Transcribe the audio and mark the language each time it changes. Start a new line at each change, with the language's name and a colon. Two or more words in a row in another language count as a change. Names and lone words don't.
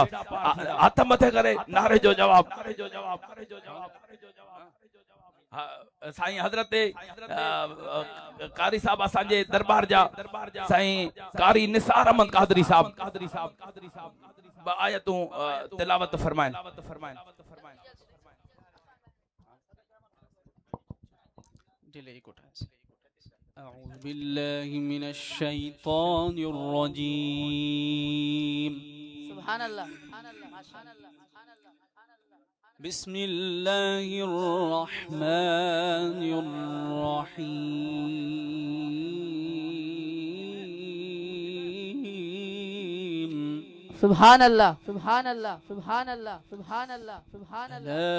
Sindhi: हथ मथे करे नारे जो जवाब साईं हजरत कारी साहब असांजे दरबार जा साईं कारी निसार अहमद कादरी साहब आयतूं तिलावत फरमाइन।
Arabic: أعوذ بالله من الشيطان الرجيم سبحان الله بسم الله الرحمن الرحيم سبحان الله سبحان الله سبحان الله سبحان الله سبحان الله